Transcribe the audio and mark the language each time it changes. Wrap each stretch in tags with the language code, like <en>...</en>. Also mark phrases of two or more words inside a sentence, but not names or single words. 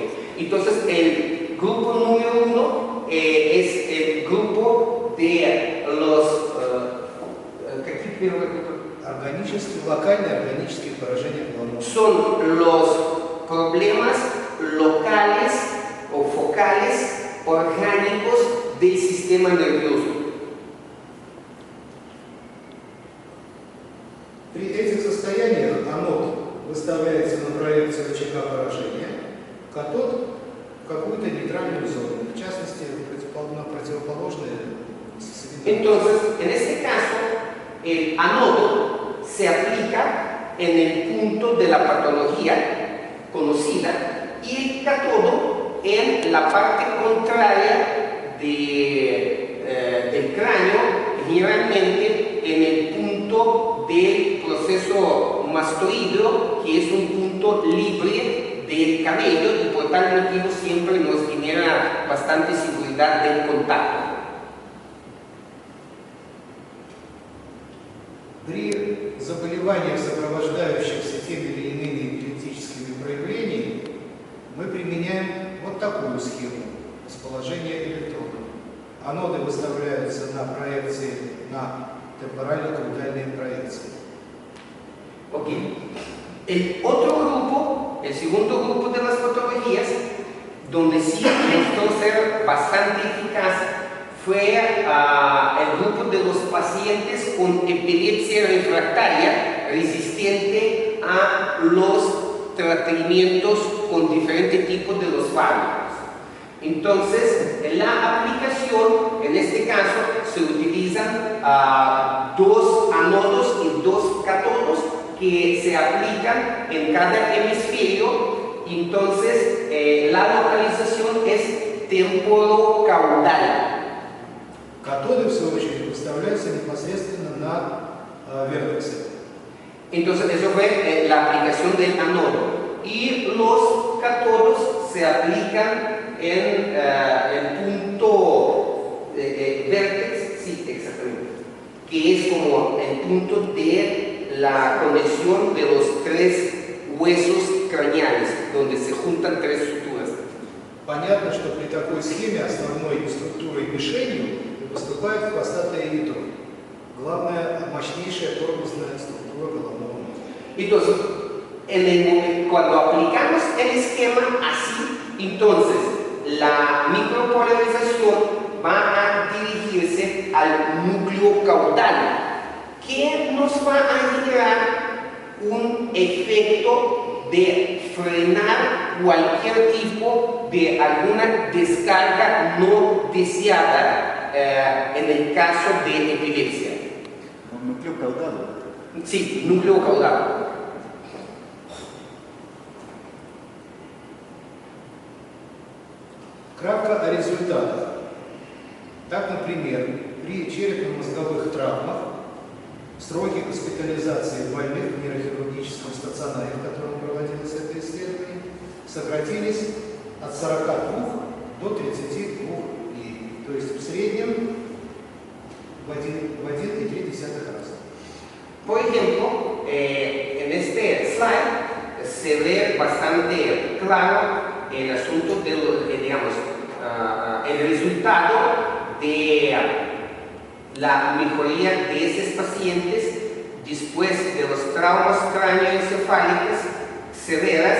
<es>Entonces, el grupo número 1 es el grupo de los</es> <ru>локальные органические поражения головного мозга.</ru> <es>Son los problemas locales o focales orgánicos del sistema nervioso.</es> <ru>При этих состояниях анод выставляется на проекцию очага поражения, катод в какую-то нейтральную зону, в частности, на противоположные.</ru> <es>Entonces, en este caso, el anodo se aplica en el punto de la patología conocida y el cátodo en la parte contraria del cráneo, generalmente en el punto del proceso mastoideo, que es un punto libre del cabello y por tal motivo siempre nos genera bastante seguridad del contacto.</es> <ru>При заболеваниях, сопровождающихся теми или иными эпилептическими проявлениями, мы применяем вот такую схему расположения электродов. Аноды выставляются на проекции, на темпорально-каудальные проекции.</ru> <es>Okay. El otro grupo el segundo grupo de las patologías, donde sí mostró ser bastante eficaz, fue el grupo de los pacientes con epilepsia refractaria resistente a los tratamientos con diferentes tipos de los fármacos. Entonces, en la aplicación, en este caso, se utilizan dos ánodos y dos cátodos que se aplican en cada hemisferio. Entonces, la localización es temporocaudal.</es> <ru>Катоды, в свою очередь, выставляются непосредственно на вертексе.</ru> <es>Entonces, eso fue la aplicación del anodo. Y los cátodos se aplican en el punto vértex, sí, exactamente, que es como el punto de la conexión de los tres huesos craneales, donde se juntan tres suturas.</es> <ru>Понятно, что при такой схеме основной структурой мишенью выступает хвостатое ядро. Главная, мощнейшая тормозная структура головного мозга.</ru> <es>Entonces, cuando aplicamos el esquema así, entonces la micropolarización va a dirigirse al núcleo caudal, que nos va a generar un efecto de frenar cualquier tipo de alguna descarga no deseada en el caso de epilepsia. ¿Un núcleo caudal? Sí, núcleo caudal.</es> <ru>Кратко о результатах. Так, например, при черепно-мозговых травмах сроки госпитализации больных в нейрохирургическом стационаре, в котором проводилось это исследование, сократились от 42 до 32 дней. То есть в среднем в 1,3 раза.</ru> <es>Por ejemplo, en este slide se ve bastante claro el asunto de, digamos, el resultado de la mejoría de esos pacientes después de los traumas cráneoencefálicos severas</es>